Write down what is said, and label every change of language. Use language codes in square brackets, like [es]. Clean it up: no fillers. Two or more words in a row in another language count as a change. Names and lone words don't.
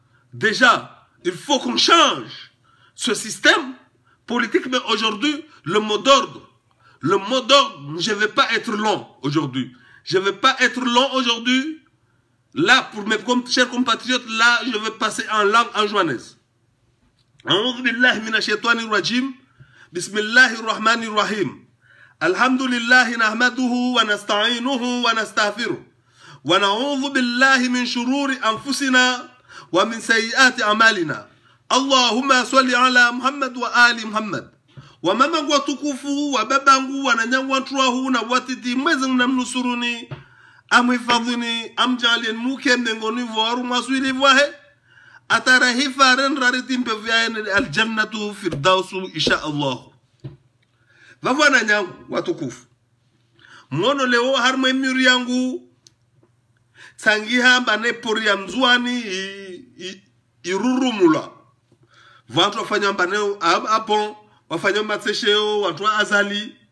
[fr] Déjà, il faut qu'on change ce système politique. Mais aujourd'hui, le mot d'ordre, je ne vais pas être long aujourd'hui. Je ne vais pas être long aujourd'hui. Là, pour mes chers compatriotes, là, je vais passer en langue anjouanaise. [ar] أعوذ بالله من الشيطان الرجيم. بسم الله الرحمن الرحيم. الحمد لله نحمده ونستعينه ونستغفره. ونعوذ بالله من شرور أنفسنا ومن سيئات أعمالنا. اللهم صل على محمد وآل محمد. [wni] Wa mamangu watukufu wa babangu wa nanyangu watuahu na watiti mwezi mnamnusuruni. Amhifadhini amjalien muke mnengoni voru maswili vohe. Atarahi faren rariti mpevyane [ar] الجنة الفردوس إن شاء الله. [wni] Vavwana nyangu watukufu. Mwono leo harme miri yangu. Sangiha mbane pori ya mzuani irurumula. Watu wafanya mbane apon. Wafanya matsesheo, watu wa Azali.